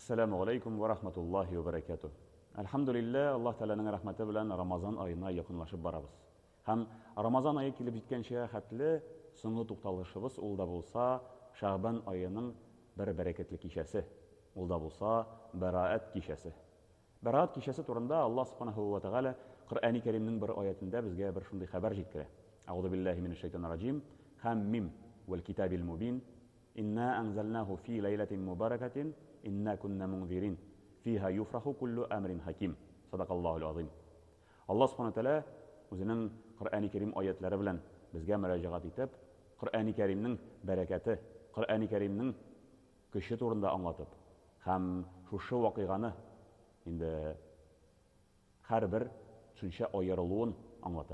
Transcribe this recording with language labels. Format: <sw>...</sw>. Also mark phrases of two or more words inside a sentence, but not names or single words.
<ar>السلام عليكم ورحمة الله وبركاته.</ar> <tt>Алхамдулилlah, Аллах Тәаләнең рәхмәте белән Рамазан аена якынлашып барабыз. Һәм Рамазан ае килеп җиткәнчә хәтле соңгы тукталышыбыз ул да булса Шәгъбан аеның бер бәрәкәтле кичәсе. Ул да булса Бараат кичәсе. Бараат кичәсе турында</tt> <ar>الله سبحانه وتعالى</ar> <tt>Коръәни Кәримнең бер аятында безгә бер шундый хәбәр җиткерә.</tt> <ar>أعوذ بالله من الشيطان الرجيم. حم والكتاب المبين. إنا أنزلناه في ليلة مباركة. إنا كنا منذرين. فيها يفرق كل أمر حكيم. صدق الله العظيم. الله سبحانه وتعالى</ar> <tt>үзенең Коръәни Кәрим аятлары белән безгә мөрәҗәгать итеп, Коръәни Кәримнең бәрәкәте, Коръәни Кәримнең көче турында аңлатып, һәм шушы вакыйганы инде һәрбер төшенчә аерылуын аңлата.</tt>